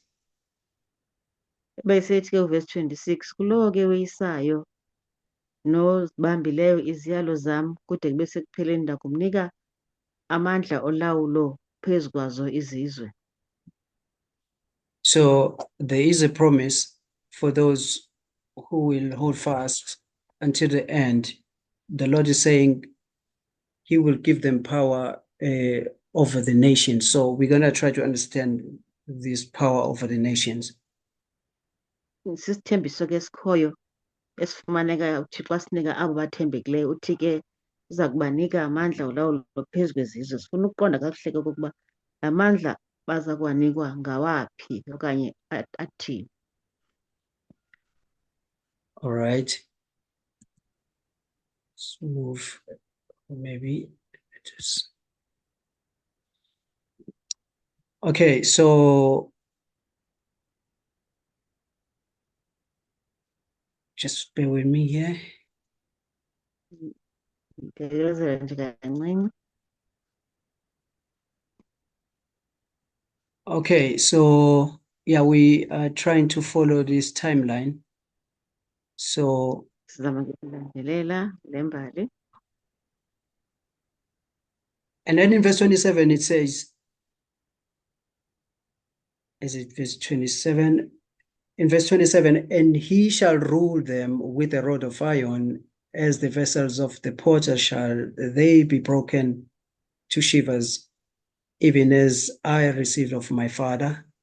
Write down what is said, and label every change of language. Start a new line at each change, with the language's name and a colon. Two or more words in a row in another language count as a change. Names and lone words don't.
Xhosa: Besethi ke uverse 26 kulowo ke weyisayo nozibambileyo iziyalo zam kude kube sekupheleni ndakumnika amandla olawulo phezu kwazo izizwe.
English: So there is a promise for those who will hold fast until the end. The Lord is saying he will give them power over the nations. So we're going to try to understand this power over the nations.
Xhosa: Sisithembiso ke esikhoyo esifumaneka uThixo asinika abo bathembekileyo, uthi ke uza kubanika amandla olawulo phezu kwezizwe. Sifuna ukuqonda kakuhle ke okokuba la mandla baza kuwanikwa ngawaphi okanye athini.
English: All right. Let's move. Maybe just. Okay, so just bear with me here.
Xhosa: Ndikezela nje kancinci.
English: Okay, so yeah, we are trying to follow this timeline. So,
Xhosa: Sizama ke ukulandelela le mbali.
English: and then in verse 27, it says, is it verse 27? In verse 27, and he shall rule them with a rod of iron, as the vessels of the potter shall they be broken to shivers, even as I received of my Father.